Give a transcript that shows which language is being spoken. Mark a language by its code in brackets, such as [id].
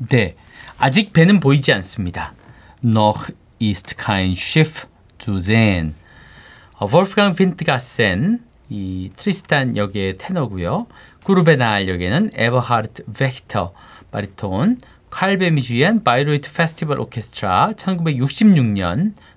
[ko] 네, 아직 배는 보이지 않습니다. [de] Noch ist kein Schiff zu sehen. [ko] wolfgang Windgassen 이 트리스탄 역의 테너고요. 쿠르베날 역에는 에버하르트 벡터 바리톤, 칼베미 주연 바이로이트 페스티벌 오케스트라 1966년